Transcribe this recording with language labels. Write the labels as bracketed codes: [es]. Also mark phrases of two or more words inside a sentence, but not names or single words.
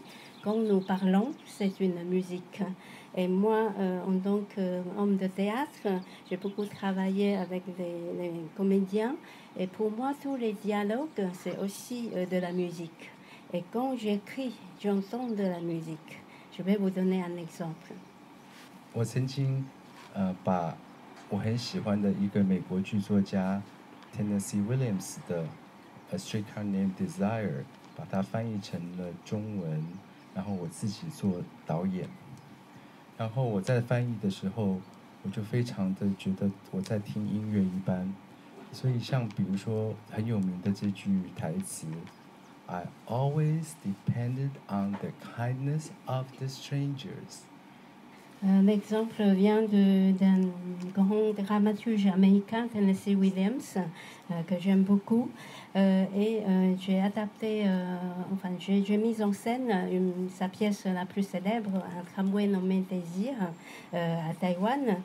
[fr] Quand nous parlons, c'est une musique. Et moi, en tant qu'homme de théâtre, j'ai beaucoup travaillé avec les comédiens. Et pour moi, tous les dialogues, c'est aussi de la musique. Et quand j'écris, j'entends de la musique. Je vais vous donner un exemple. [zh] 我曾经把我很喜欢的一个美国剧作家 Tennessee Williams 的《A Streetcar Named Desire》把它翻译成了中文，然后我自己做导演。然后我在翻译的时候，我就非常的觉得我在听音乐一般。所以像比如说很有名的这句台词 [en] I always depended on the kindness of the strangers， [fr] L'exemple vient d'un grand dramaturge américain, Tennessee Williams, que j'aime beaucoup. J'ai adapté, j'ai mis en scène sa pièce la plus célèbre, Un tramway nommé Désir, à Taïwan.